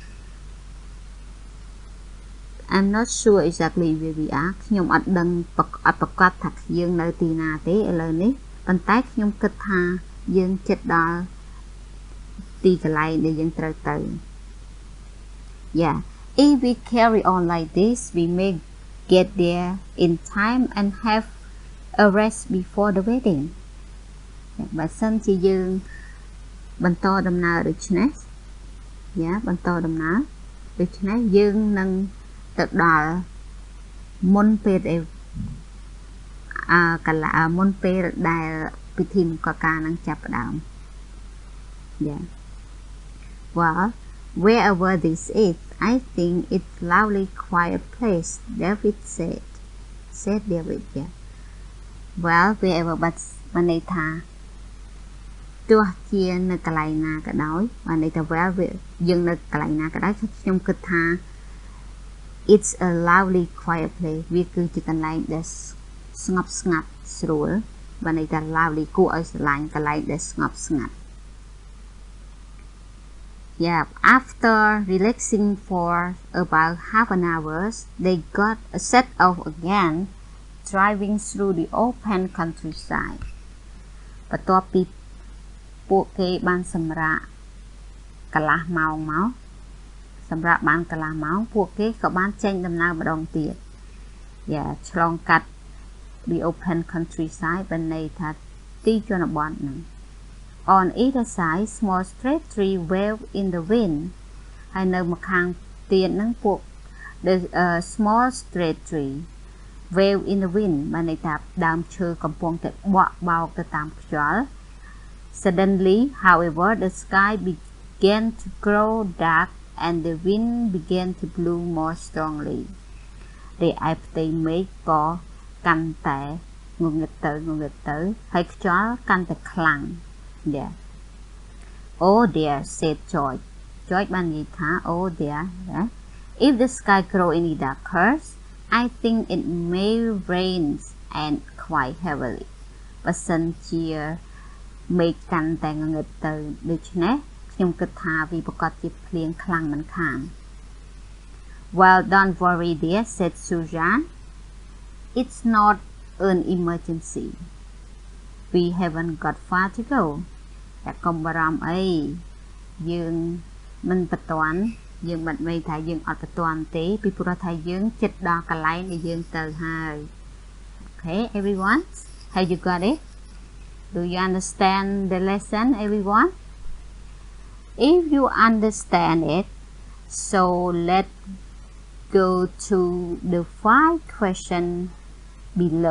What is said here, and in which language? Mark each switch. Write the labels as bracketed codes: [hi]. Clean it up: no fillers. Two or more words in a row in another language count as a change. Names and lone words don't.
[en] I'm not sure exactly where we are [km] ខ្ញុំអត់ដឹងអត់ប្រកាសថាយើងនៅទីណាទេឥឡូវនេះប៉ុន្តែខ្ញុំ គិតថាយើងជិតដល់ទីកន្លែងដែលយើងត្រូវទៅ [en] Yeah if we carry on like this we may get there in time and have a rest before the wedding [km] បើសិនជាយើងបន្តដំណើរដូចនេះបន្តដំណើរដូច្នេះយើងនឹងទៅដល់មុនពេល មុនពេលដែលពិធីមង្គលការនឹងចាប់ផ្ដើម [en] Well, wherever this is, I think it's lovely quiet place, David said. Said David, yeah. Well, wherever but [km] បានន័យថាទោះជានៅកន្លែងណាក៏ដោយបានន័យថា well យើងនៅកន្លែងណាក៏ដោយខ្ញុំគិតថា [en] it's a lovely quiet place [km] វាគឺជាកន្លែងដែលស្ងប់ស្ងាត់ស្រួលបានន័យថា lovely គួរឲ្យស្រឡាញ់កន្លែងដែលស្ងប់ស្ងាត់ [en] Yeah, after relaxing for about half an hour, they got set off again, driving through the open countryside. [km] បន្ទាប់ពីពួកគេបានសម្រាកកន្លះម៉ោងមកសម្រាប់បានកន្លះម៉ោងពួកគេក៏បានចេញដំណើរម្ដងទៀត [en] ឆ្លងកាត់ the open countryside [km] បានន័យថាទីជនបទហ្នឹង [en] On either side small straight tree wave in the wind [km] ហើយនៅម្ខាងទៀតហ្នឹងពួក [en] the small straight tree wave in the wind [km] បានន័យថាដើមឈើកំពុងតែបក់បោកទៅតាមខ្យល់ [en] Suddenly, however, the sky began to grow dark and the wind began to blow more strongly. [km] រីឯផ្ទៃមេឃក៏កាន់តែងងឹតទៅហើយខ្យល់កាន់តែខ្លាំង [en] Oh dear, said George. George [km] បាននិយាយថា [en] Oh dear, if the sky grow any darker, I think it may rain and quite heavily. [km] បើសិនជាមេឃកាន់តែងងឹតទៅដូច្នេះខ្ញុំគិតថាវាប្រកាសជាភ្លៀងខ្លាំងមិនខាន [en] Well, don't worry dear, said Susan. It's not an emergency. We haven't got far to go. [km] តែកុំបារម្ភអីយើងមិនបន្ទាន់យើងមិនន័យថាយើងអត់បន្ទាន់ទេពីព្រោះថាយើងជិតដល់កន្លែងដែលយើងទៅហើយ [en] Okay, everyone? Have you got it? Do you understand the lesson, everyone? If you understand it, so let's go to the 5 questions below.